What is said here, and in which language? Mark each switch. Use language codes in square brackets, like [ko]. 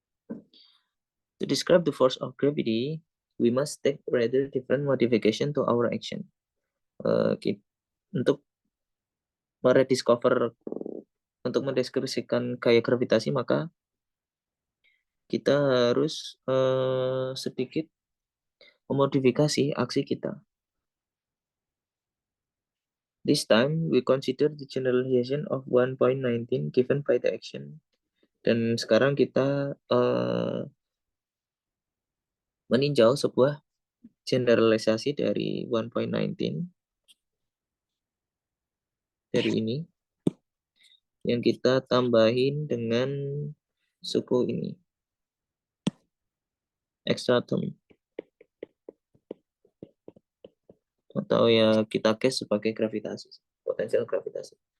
[en] To describe the force of gravity, we must take rather different modification to our action. [id] Untuk merediscover, untuk mendeskripsikan gaya gravitasi, maka kita harus sedikit memodifikasi aksi kita. [en] This time, we consider the generalization of 1.19 given by the action. [id] Dan sekarang kita meninjau sebuah generalisasi dari 1.19 dari ini yang kita tambahin dengan suku ini [en] extra term, [id] atau ya kita case sebagai gravitasi, potensial gravitasi.